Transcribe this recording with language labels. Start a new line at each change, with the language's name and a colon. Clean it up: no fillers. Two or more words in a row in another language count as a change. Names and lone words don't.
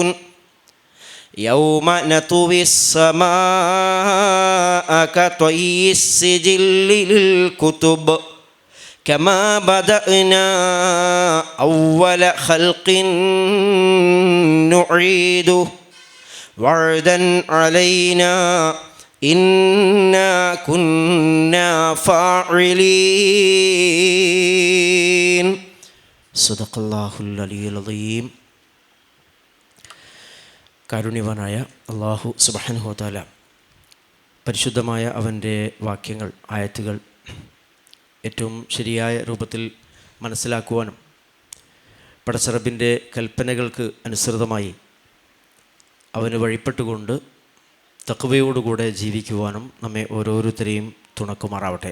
Arabic: يوم نطوي السماء كطي السجل للكتب كما بدأنا أول خلق نعيده وعدا علينا إنا كنا فاعلين. صدق الله العلي العظيم.
Malayalam: കാരുണ്യവാനായ അല്ലാഹു സുബ്ഹാനഹു വ തആല പരിശുദ്ധമായ അവൻ്റെ വാക്യങ്ങൾ, ആയത്തുകൾ ഏറ്റവും ശരിയായ രൂപത്തിൽ മനസ്സിലാക്കുവാനും പടച്ചറബിൻ്റെ കൽപ്പനകൾക്ക് അനുസൃതമായി അവന് വഴിപ്പെട്ടുകൊണ്ട് തഖ്വയോടുകൂടെ ജീവിക്കുവാനും നമ്മെ ഓരോരുത്തരെയും തുണക്കുമാറാവട്ടെ.